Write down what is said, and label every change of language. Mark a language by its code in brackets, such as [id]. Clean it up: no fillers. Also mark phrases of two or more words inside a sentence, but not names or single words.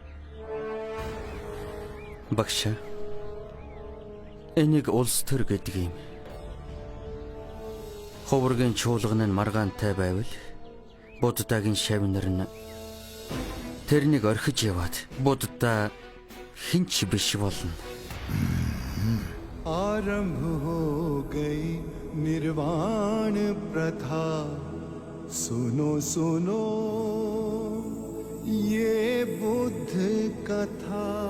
[mn] Багш. Энийг улс төр гэдэг юм. Ховргийн чуулган нь маргаантай байвал Буддагийн шавнар нь тэрнийг орхиж яваад Будда хинч биш болно. [hi] आरंभ हो गई निर्वाण प्रथा सुनो सुनो ये बुद्ध कथा